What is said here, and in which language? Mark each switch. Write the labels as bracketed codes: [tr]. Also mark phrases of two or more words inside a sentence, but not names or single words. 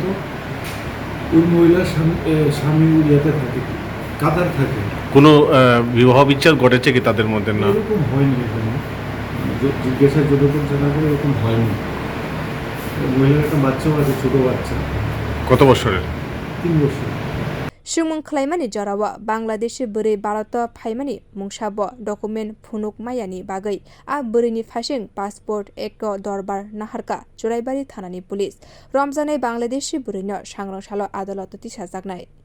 [bn] ওই মহিলার স্বামী ইয়েতে থাকে, কাতার থাকে। কোনো বিবাহ বিচ্ছেদ ঘটেছে কি তাদের মধ্যে? না, এরকম হয়নি এখানে, জিজ্ঞাসা যতক্ষণ জানা করে এরকম হয়নি। মহিলার একটা বাচ্চাও আছে, ছোট বাচ্চা। কত বছরের? 3 বছর। [trp] सुमुं खलायमानि जराव बांलादेशी बोरै भारत फाइमानि मुंसाब डकुमेन्ट फुनुक मायानि बागै आ बोरैनि फासिं पासपोर्ट एक दरबार नाहारका चुराइबारि थानानि पुलिस रमजानाय बांलादेशी बोरैनो सांग्रांसाल आदालत तिसाजागनाय।